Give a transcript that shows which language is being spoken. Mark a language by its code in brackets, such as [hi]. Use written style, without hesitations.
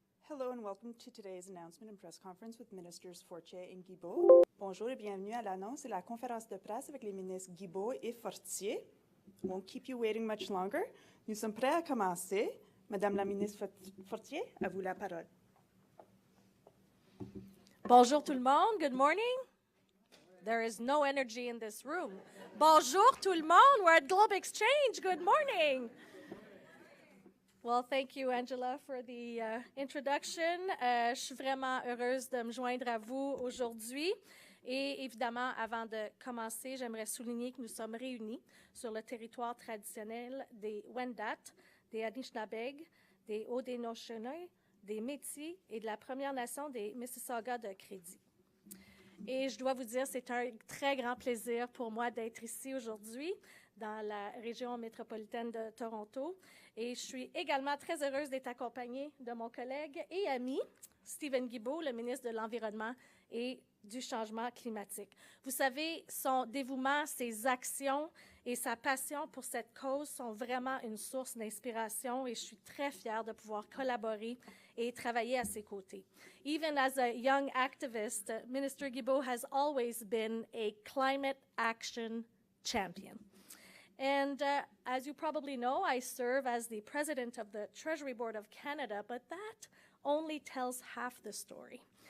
[en] Hello and welcome to today's announcement and press conference with Ministers Fortier and Guilbeault. [fr] Bonjour et bienvenue à l'annonce et la conférence de presse avec les ministres Guilbeault et Fortier. [en] Won't keep you waiting much longer. [fr] Nous sommes prêts à commencer. Madame la ministre Fortier, à vous la parole. Bonjour tout le monde. [en] Good morning. There is no energy in this room. [fr] Bonjour tout le monde. [en] We're at GLOBExCHANGE. Good morning. Well, thank you, Angela, for the introduction. [fr] Je suis vraiment heureuse de me joindre à vous aujourd'hui. Et évidemment, avant de commencer, j'aimerais souligner que nous sommes réunis sur le territoire traditionnel des Wendat, des Anishinabeg, des Haudenosaunee, des Métis et de la Première Nation des Mississauga de Crédit. Et je dois vous dire, c'est un très grand plaisir pour moi d'être ici aujourd'hui dans la région métropolitaine de Toronto. Et je suis également très heureuse d'être accompagnée de mon collègue et ami, Stephen Guilbeault, le ministre de l'Environnement et du Changement climatique. Vous savez, son dévouement, ses actions et sa passion pour cette cause sont vraiment une source d'inspiration et je suis très fière de pouvoir collaborer et travailler à ses côtés. [en] Even as a young activist, Minister Guilbeault has always been a climate action champion. And as you probably know, I serve as the president of the Treasury Board of Canada, but that only tells half the story.